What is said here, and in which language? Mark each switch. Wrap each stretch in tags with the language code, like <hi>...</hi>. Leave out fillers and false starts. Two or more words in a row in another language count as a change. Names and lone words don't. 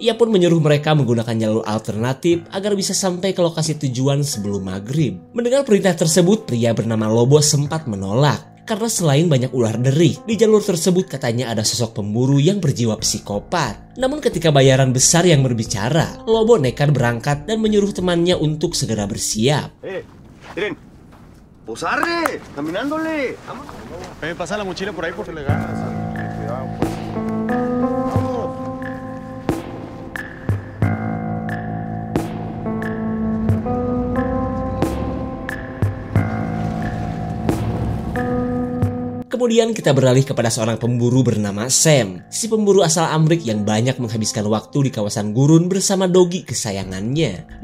<id>Ia pun menyuruh mereka menggunakan jalur alternatif agar bisa sampai ke lokasi tujuan sebelum maghrib. Mendengar perintah tersebut, pria bernama Lobo sempat menolak. Karena selain banyak ular derih, di jalur tersebut katanya ada sosok pemburu yang berjiwa psikopat. Namun ketika bayaran besar yang berbicara, Lobo nekat berangkat dan menyuruh temannya untuk segera bersiap.</id> <es>Miren, pues arre, caminándole. Pasa la mochila por ahí porque le ganas.</es> <id>Kemudian kita beralih kepada seorang pemburu bernama Sam, si pemburu asal Amerika yang banyak menghabiskan waktu di kawasan gurun bersama dogi kesayangannya.</id>